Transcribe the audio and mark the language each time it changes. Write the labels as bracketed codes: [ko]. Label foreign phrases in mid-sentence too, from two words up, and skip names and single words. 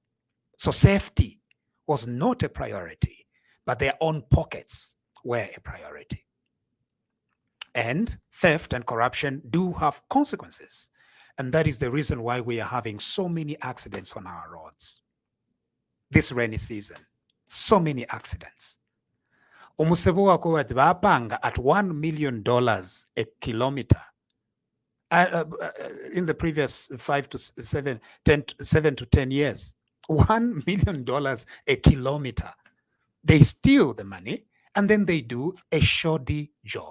[en] So safety was not a priority, but their own pockets were a priority. And theft and corruption do have consequences. And that is the reason why we are having so many accidents on our roads. This rainy season, so many accidents. [bem] Omusebo wako bapanga [en] at $1 million a kilometer. In the previous 7 to 10 years, $1 million a kilometer. They steal the money and then they do a shoddy job.